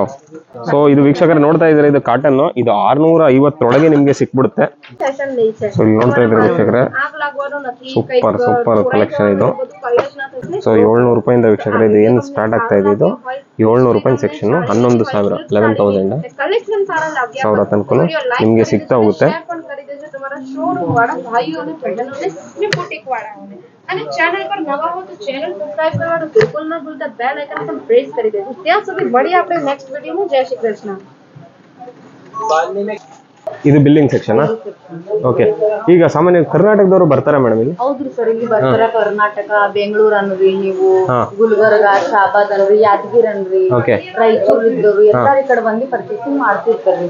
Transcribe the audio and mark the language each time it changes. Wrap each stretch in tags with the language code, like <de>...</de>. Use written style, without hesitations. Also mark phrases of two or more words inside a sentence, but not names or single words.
<kn>ಸೊ ಇದು ವೀಕ್ಷಕರು ನೋಡ್ತಾ ಇದ್ದಾರೆ, ಇದು ಕಾಟನ್, ಇದು 650 ನಿಮ್ಗೆ ಸಿಕ್ಬಿಡುತ್ತೆ. ಸೊ ಇಲ್ಲಿ ನೋಡ್ತಾ ಇದ್ರೆ ವೀಕ್ಷಕರೇ,</kn> <en>super super collection</en> <kn>ಇದು. ಸೊ 700 ರೂಪಾಯಿಂದ ವೀಕ್ಷಕರೇ ಇದು ಏನು ಸ್ಟಾರ್ಟ್ ಆಗ್ತಾ ಇದೆ, ಇದು 700 ರೂಪಾಯಿ ಸೆಕ್ಷನ್ 11,000 11,000 ತನಕ ನಿಮ್ಗೆ ಸಿಗ್ತಾ ಹೋಗುತ್ತೆ.</kn> <gu>અને ચેનલ પર નવા હો તો</gu> <en>channel subscribe</en> <gu>કરવાનું બિલકુલ ન ભૂલતા.</gu> <en>bell icon</en> <gu>પર પ્રેસ કરી દેજો. ત્યાં સુધી મળીએ આપણે નેક્સ્ટ વિડિયોમાં. જય શ્રી કૃષ્ણ.</gu> <kn>ಇದು</kn> <en>billing section.</en> <kn>ಓಕೆ, ಈಗ ಸಾಮಾನ್ಯ ಕರ್ನಾಟಕದವರು ಬರ್ತಾರಾ ಮೇಡಮ್ ಇಲ್ಲಿ? ಹೌದ್ರಿ ಸರ್, ಇಲ್ಲಿ ಬರ್ತಾರ. ಕರ್ನಾಟಕ, ಬೆಂಗಳೂರು ಅನ್ರಿ, ನೀವು ಗುಲ್ಬರ್ಗ, ಶಾಬಾದ್ ಅನ್ರಿ, ಯಾದಗಿರಿ ಅನ್ರಿ, ರಾಯಚೂರು ಇದ್ದವರು ಎಲ್ಲಾರ ಕಡೆ ಬಂದು ಪರ್ಚೇಸಿಂಗ್ ಮಾಡ್ತಿರ್ತಾರ್ರಿ.</kn>